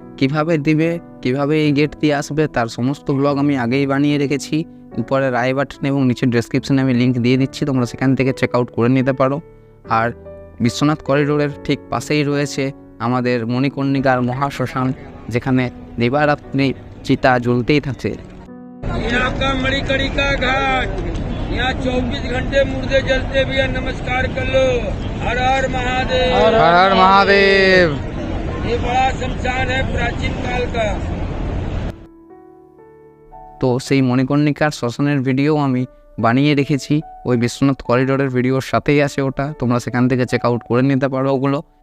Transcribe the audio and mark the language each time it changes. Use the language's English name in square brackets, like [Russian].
[Bangla] কিভাবে দিবে, কিভাবে এই গেট দিয়ে আসবে, তার সমস্ত ব্লগ আমি আগেই বানিয়ে রেখেছি। উপরে আই বাটন এবং নিচের ডেসক্রিপশনে আমি লিঙ্ক দিয়ে দিচ্ছি, তোমরা সেখান থেকে চেক আউট করে নিতে পারো। আর বিশ্বনাথ করিডোরের ঠিক পাশেই রয়েছে আমাদের মণিকর্ণিকার মহাশ্মশান, যেখানে দিবারাত্রি চিতা জ্বলতেই থাকে। [Hindi] यहाँ का मणिकर्णिका घाट, यहाँ 24 घंटे मुर्दे जलते भी हैं। नमस्कार कर लो। हर हर महादेव। हर हर महादेव। ये बड़ा शमशान है प्राचीन काल का। [Bangla] তো সেই মণিকর্ণিকার শ্মশানের ভিডিও আমি বানিয়ে রেখেছি, ওই বিশ্বনাথ করিডোরের ভিডিওর সাথেই আছে ওটা, তোমরা সেখান থেকে চেক আউট করে নিতে পারো ওগুলো।